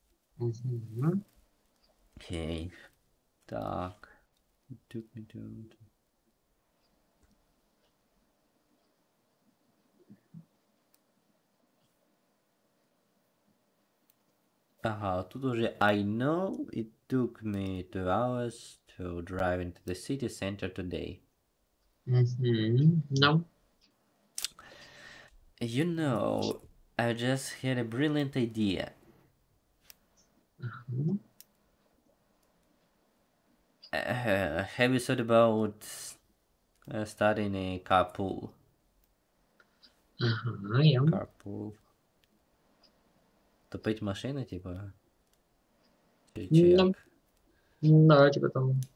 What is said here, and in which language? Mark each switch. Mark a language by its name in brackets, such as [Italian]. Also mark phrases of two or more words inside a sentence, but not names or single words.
[Russian] Окей. Так. Ага, тут уже [English] I know it took me 2 hours to drive into the city center today. No. You know, I just had a brilliant idea. Have you thought about starting a carpool? Yeah. Carpool. [Ukrainian] Топить машини, типа? Чи як? [Russian] Да, типа там.